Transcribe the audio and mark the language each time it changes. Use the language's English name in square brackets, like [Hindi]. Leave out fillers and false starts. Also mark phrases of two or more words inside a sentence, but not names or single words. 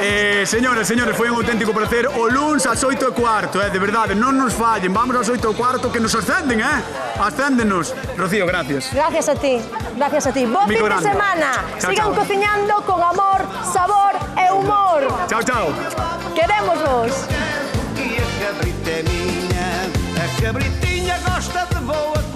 [Galician] Señores, foi un auténtico placer. O luns ás 8:15, de verdade, non nos fallen. Vamos ás 8:15 que nos ascenden, Ascéndenos. Rocío, gracias. Gracias a ti. Gracias a ti. Bo fin de grande. semana. Chao, Sigan chao. cociñando con amor, sabor e humor. Chao, chao. Queremos vos. [Portuguese] E a cabrita é minha, a cabritinha gosta de voar.